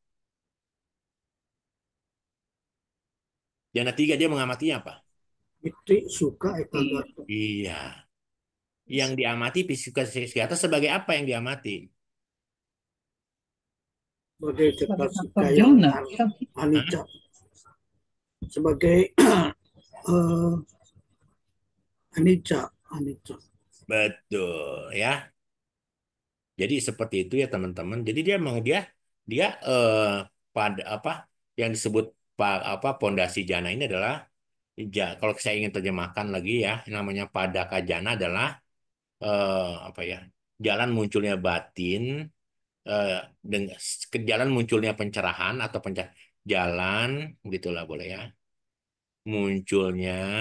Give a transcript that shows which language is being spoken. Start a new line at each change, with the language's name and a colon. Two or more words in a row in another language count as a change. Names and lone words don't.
Indonesian: Jana 3 dia mengamatinya apa?
Pali: Piti, suka, ekagata.
Indonesian: Iya. Yang diamati psikota sebagai apa yang diamati? Sebagai Sebagai cetasika faktor yang jana. Ya. Hah?
Pali: anicca.
Indonesian: Sebagai eh,
Pali: anicca. Anicca.
Indonesian: Betul ya. Jadi seperti itu ya teman-teman. Jadi dia memang dia pada apa yang disebut apa pondasi jana ini adalah kalau saya ingin terjemahkan lagi ya namanya
Pali: padaka jana
Indonesian: adalah apa ya jalan munculnya batin eh, dengan ke jalan munculnya pencerahan atau jalan gitulah boleh ya munculnya